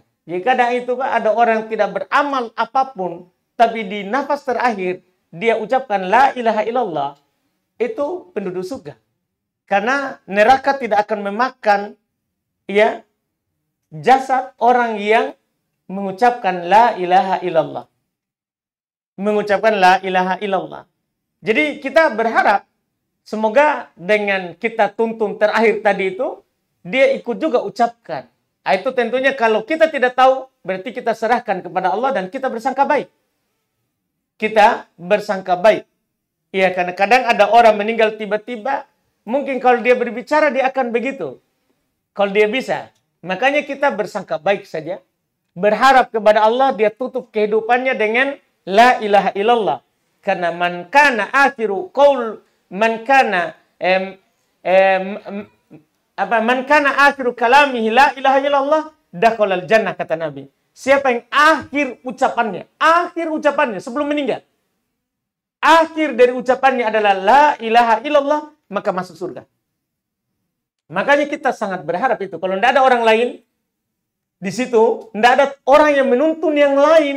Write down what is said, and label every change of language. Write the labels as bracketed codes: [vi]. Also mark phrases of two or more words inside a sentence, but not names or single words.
[id] Jika ada itu Pak, ada orang tidak beramal apapun, tapi di nafas terakhir dia ucapkan [ar] لا إله إلا الله, [id] itu penduduk surga. Karena neraka tidak akan memakan ya jasad orang yang mengucapkan [ar] لا إله إلا الله. Mengucapkan لا إله إلا الله. [id] Jadi kita berharap semoga dengan kita tuntun terakhir tadi itu, dia ikut juga ucapkan. Itu tentunya kalau kita tidak tahu, berarti kita serahkan kepada Allah dan kita bersangka baik. Kita bersangka baik. Ya, karena kadang ada orang meninggal tiba-tiba, mungkin kalau dia berbicara dia akan begitu. Kalau dia bisa. Makanya kita bersangka baik saja. Berharap kepada Allah, dia tutup kehidupannya dengan [ar] لا إله إلا الله. Karena من كان آخر قول من كان من كان آخر كلامه لا إله إلا الله دخل الجنة, [id] kata Nabi. Siapa yang akhir ucapannya sebelum meninggal, akhir dari ucapannya adalah [ar] لا إله إلا الله, [id] maka masuk surga. Makanya kita sangat berharap itu. Kalau tidak ada orang lain di situ, tidak ada orang yang menuntun yang lain.